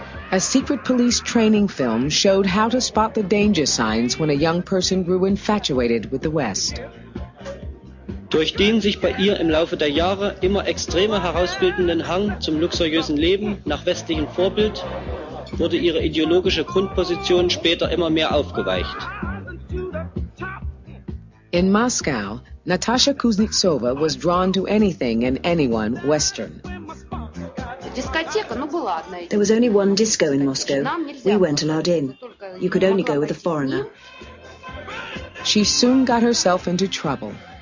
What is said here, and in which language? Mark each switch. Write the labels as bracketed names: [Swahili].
[English] A secret police training film showed how to spot the danger signs when a young person grew infatuated with the West. [German] Durch den sich bei ihr im Laufe der Jahre immer extremer herausbildenden Hang zum luxuriösen Leben nach westlichem Vorbild wurde ihre ideologische Grundposition später immer mehr aufgeweicht. [English] In Moscow, Natasha Kuznetsova was drawn to anything and anyone Western. There was only one disco in Moscow. We weren't allowed in. You could only go with a foreigner. She soon got herself into trouble.